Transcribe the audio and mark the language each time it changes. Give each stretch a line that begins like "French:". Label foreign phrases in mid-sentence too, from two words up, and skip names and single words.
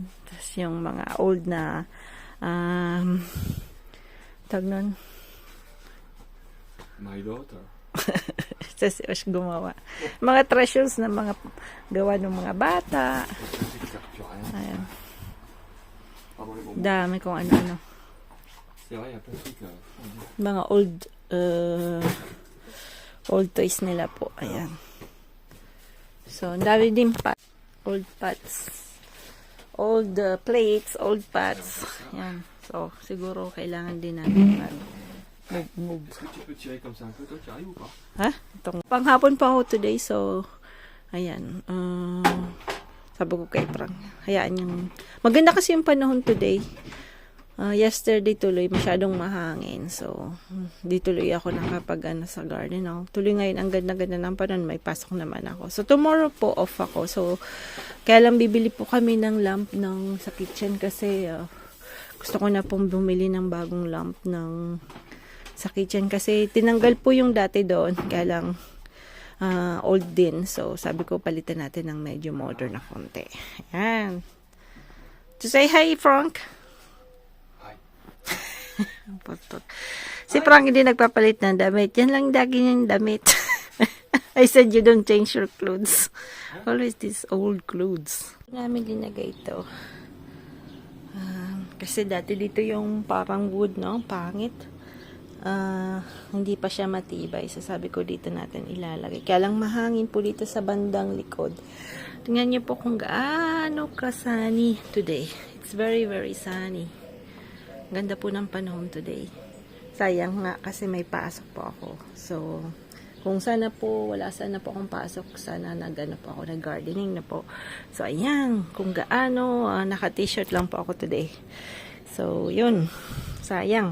Filipino: Tapos yung mga old na, tag nun,
English: My daughter.
Filipino: sa si Osh gumawa. Mga treasures na mga gawa ng mga bata. Ayan. Dami kung ano-ano.
French: C'est vrai, il y a plein de trucs.
Filipino: Mga
English: old toys
Filipino: nila po. Ayan. So, ang dami din pa.
English: Old pots. Old plates, old pots. Ayan.
Filipino: So, siguro kailangan din natin move.
French: Est-ce que tu peux tirer comme ça un peu? Toi, tu arrives ou pas? Ha?
Filipino: Itong panghapon pa ako today, so ayan. Sabi ko kay Frank, hayaan yung maganda kasi yung panahon today. Yesterday tuloy masyadong mahangin, so di tuloy ako nakapag sa garden. Tuloy ngayon ang ganda-ganda ng panahon, may pasok naman ako. So tomorrow po off ako. So kaya lang bibili po kami ng lamp sa kitchen kasi gusto ko na pong bumili ng bagong lamp sa kitchen kasi tinanggal po yung dati doon, kaya lang old din. So, sabi ko palitan natin ng medyo modern na konti. Ayan.
English: To say hi, Frank. Hi.
Filipino: Si Frank hindi nagpapalit ng damit. Yan lang lagi niyang damit.
English: I said you don't change your clothes. Always these old clothes.
Filipino: Namin linagay ito. Kasi dati dito yung parang wood, no? Pangit. Hindi pa siya matibay. So, sabi ko dito natin ilalagay. Kaya lang mahangin po dito sa bandang likod. Tingnan niyo po kung gaano ka-sunny today.
English: It's very, very sunny.
Filipino: Ganda po ng panahon today. Sayang nga kasi may pasok po ako. So, kung sana po, wala sana po akong pasok, sana nag-ano po ako, nag-gardening na po. So, ayan, kung gaano, naka-t-shirt lang po ako today. So, yun. Sayang.